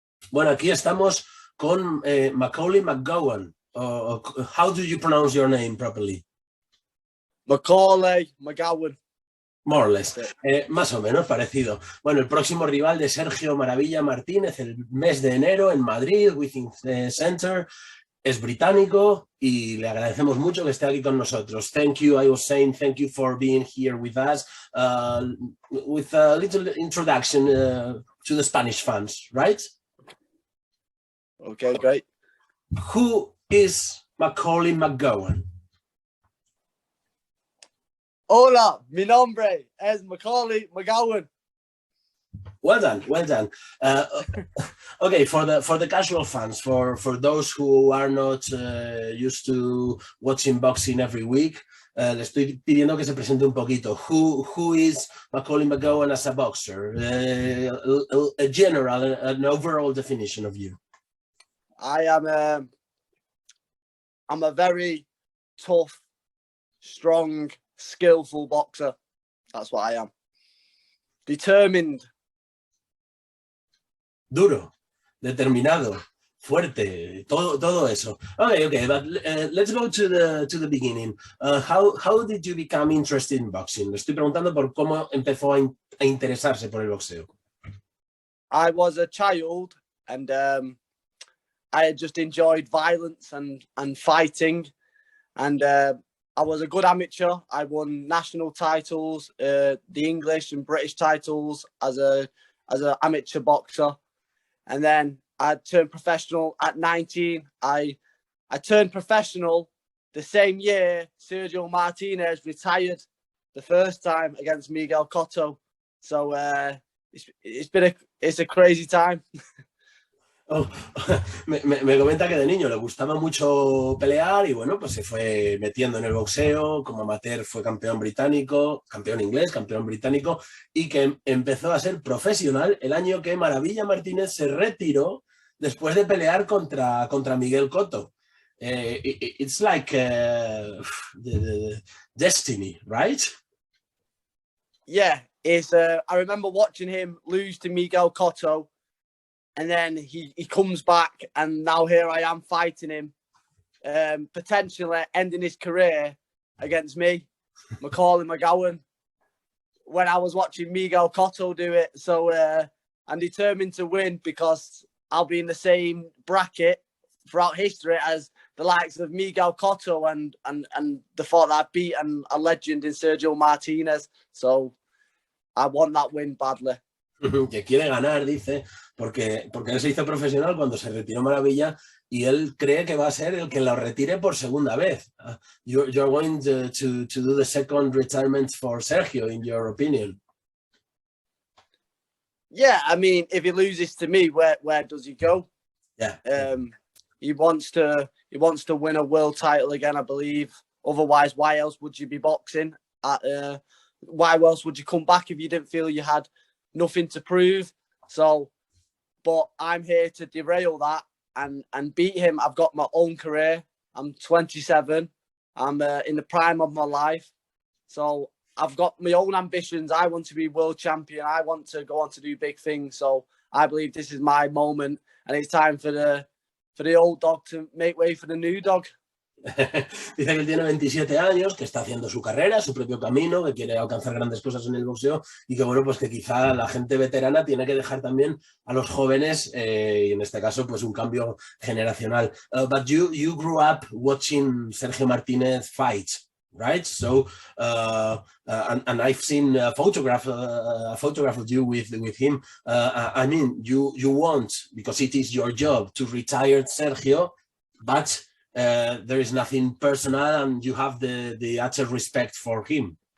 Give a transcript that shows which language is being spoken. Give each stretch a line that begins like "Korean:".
Spanish: Bueno, aquí estamos con Macaulay McGowan.
English: How do you pronounce your name properly? Macaulay McGowan. More or less.
Spanish: Más o menos parecido. Bueno, el próximo rival de Sergio Maravilla Martínez el mes de enero en Madrid, Wizink Center, es británico y le agradecemos mucho que esté aquí con nosotros.
English: Thank you, I was saying thank you for being here with us. With a little introduction to the Spanish fans, right? Okay, great. Who is Macaulay McGowan?
Spanish: Hola, mi nombre es Macaulay McGowan.
English: Well done, well done. Okay, for the casual fans, for those who are not used to watching boxing every week,
Spanish: le estoy pidiendo que se presente un poquito.
English: Who is Macaulay McGowan as a boxer? A general, an overall definition of you. I'm a very tough, strong, skillful boxer. That's what I am. Determined.
Spanish: Duro, determinado, fuerte, todo eso.
English: Okay, but let's go to the beginning. How did you become interested in boxing?
Spanish: Le estoy preguntando por cómo empezó a interesarse por el boxeo.
English: I was a child and I had just enjoyed violence and fighting, and I was a good amateur. I won national titles, the English and British titles as an amateur boxer. And then I turned professional at 19. I turned professional the same year Sergio Martinez retired the first time against Miguel Cotto. So it's a crazy time.
Spanish: Oh, me comenta que de niño le gustaba mucho pelear y bueno, pues se fue metiendo en el boxeo. Como amateur fue campeón británico, campeón inglés, campeón británico, y que empezó a ser profesional el año que Maravilla Martínez se retiró después de pelear contra Miguel Cotto.
English: It's like the destiny, right? Yeah, I remember watching him lose to Miguel Cotto. And then he comes back, and now here I am fighting him, potentially ending his career against me, Macaulay McGowan, when I was watching Miguel Cotto do it. So I'm determined to win because I'll be in the same bracket throughout history as the likes of Miguel Cotto and the thought that I've beaten a legend in Sergio Martinez. So I want that win badly.
Spanish: Que quiere ganar, dice, porque él se hizo profesional cuando se retiró Maravilla y él cree que va a ser el que lo retire por segunda vez.
English: You're going to do the second retirement for Sergio, in your opinion? Yeah, I mean, if he loses to me, where does he go? Yeah. He wants to win a world title again, I believe. Otherwise, why else would you be boxing? Why else would you come back if you didn't feel you had nothing to prove? So, but I'm here to derail that and beat him. I've got my own career. I'm 27. I'm in the prime of my life. So I've got my own ambitions. I want to be world champion. I want to go on to do big things. So I believe this is my moment, and it's time for the old dog to make way for the new dog.
Spanish: Dice que él tiene 27 años, que está haciendo su carrera, su propio camino, que quiere alcanzar grandes cosas en el boxeo y que bueno, pues que quizá la gente veterana tiene que dejar también a los jóvenes y en este caso pues un cambio generacional.
English: But you grew up watching Sergio Martinez fight, right? So and I've seen a photograph of you with him. I mean, you want, because it is your job to retire Sergio, but there is nothing personal and you have the utter respect for him.